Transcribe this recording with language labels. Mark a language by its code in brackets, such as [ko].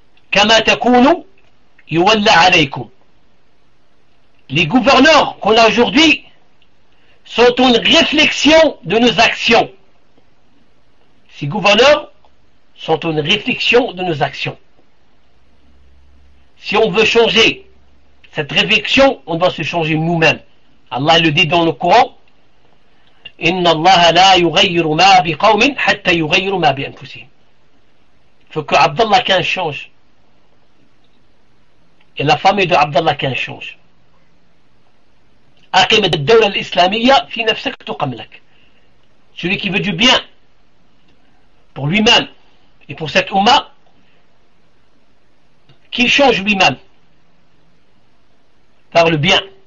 [ar] Kama takounu يولى عليكم. [fr] Les gouverneurs qu'on a aujourd'hui sont une réflexion de nos actions. Ces gouverneurs sont une réflexion de nos actions. Si on veut changer cette réflexion, on doit se changer nous-mêmes. Allah le dit dans le Coran, [ar] إِنَّ اللَّهَ لَا يُغَيِّرُ مَا بِقَوْمٍ حَتَّى يُغَيِّرُ مَا بِأَنفُسِهِمْ. [fr] Il faut que Abdallah Khan change. Et la famille de Abdallah Khan change. [ar] Aqim ad-dawla al-islamiyya fi nafsak tuqam lak. [fr] Celui qui veut du bien pour lui-même et pour cette umma, qu'il change lui-même par le bien.